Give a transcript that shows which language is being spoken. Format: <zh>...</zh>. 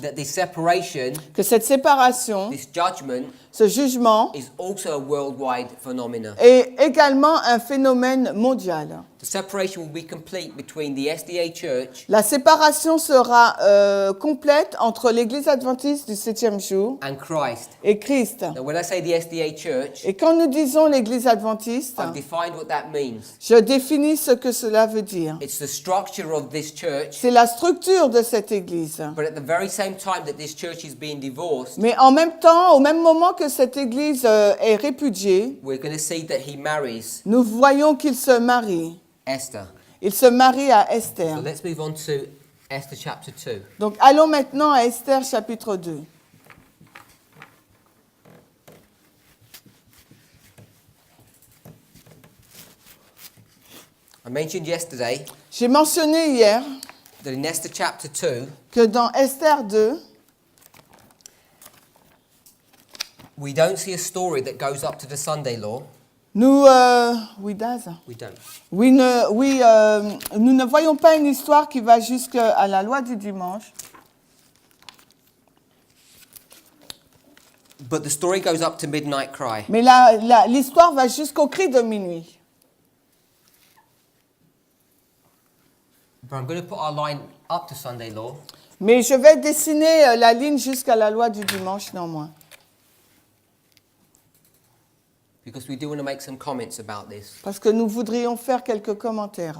<en>that this separation,</en> <fr>que cette séparation,</fr> <en>this judgment,</en> <fr>ce jugement,</fr> <en>is also a worldwide phenomenon.</en> <fr>est également un phénomène mondial.</fr> <en>The separation will be complete between the SDA Church</en> <fr>La séparation sera complète entre l'Église adventiste du 7e jour</fr> <en>and Christ.</en> <fr>et Christ.</fr> <en>Now, when I say the SDA Church,</en> <fr>Et quand nous disons l'Église adventiste,</fr> <en>I've defined what that means.</en> <fr>je définis ce que cela veut dire.</fr> <en>It's the structure of this church,</en> <fr>C'est la structure de cette Église.</fr> <en>but at the very same time that this church is being divorced,</en> <fr>Mais en même temps, au même moment que cette Église est répudiée,</fr> <en>we're going to see that he marries</en> <fr>nous voyons qu'il se marie.</fr> <en>Esther.</en> <fr>Il se marie à</fr> <en>So</en> <fr>Esther.</fr> <en>let's move on to Esther chapter 2.</en> <fr>Donc allons maintenant à Esther chapitre 2.</fr> <en>I mentioned yesterday</en> <fr>J'ai mentionné hier</fr> <en>that in Esther chapter 2,</en> <fr>que dans Esther 2,</fr> <en>we don't see a story that goes up to the Sunday law.</en> <fr>nous, oui, Daz.</fr> <en>We don't.</en> <fr>Nous ne voyons pas une histoire qui va jusqu'à la loi du dimanche,</fr> <en>But the story goes up to midnight cry.</en> <fr>mais l'histoire va jusqu'au cri de minuit.</fr> <en>But I'm going to put our line up to Sunday law</en> <fr>Mais je vais dessiner la ligne jusqu'à la loi du dimanche néanmoins.</fr> <en>because we do want to make some comments about this.</en> <fr>Parce que nous voudrions faire quelques commentaires.</fr>